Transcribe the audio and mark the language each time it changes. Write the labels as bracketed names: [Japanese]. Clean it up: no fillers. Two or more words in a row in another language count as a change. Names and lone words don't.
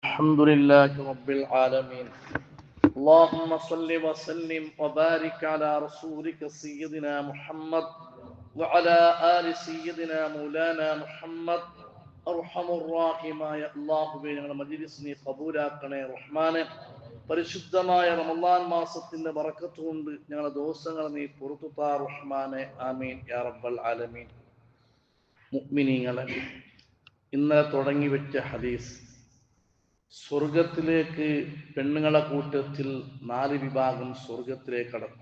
[Arabic] الحمد لله رب العالمين. اللهم صل وسلم وبارك على رسولك سيدنا محمد وعلى آل سيدنا مولانا محمد. [Malayalam] അർഹമുറാഹിമായ അല്ലാഹുവേ, ഞങ്ങളുടെ മജ്‌ലിസിനെ ഖബൂലാക്കണേ റഹ്മാനെ. പരിശുദ്ധമായ റമളാൻ മാസത്തിന്റെ ബറക്കത്ത് കൊണ്ട് ഞങ്ങളുടെ ദോഷങ്ങൾ നീ പുറത്തു താ റഹ്മാനെ. [Arabic] آمين يا رب العالمين. [Malayalam] മുഅ്മിനീങ്ങളെ, ഇന്നലെ തുടങ്ങി വെച്ച ഹദീസ്, സ്വർഗത്തിലേക്ക് പെണ്ണുങ്ങളെ കൂട്ടത്തിൽ 4 വിഭാഗം സ്വർഗത്തിലേക്ക് കടക്കും.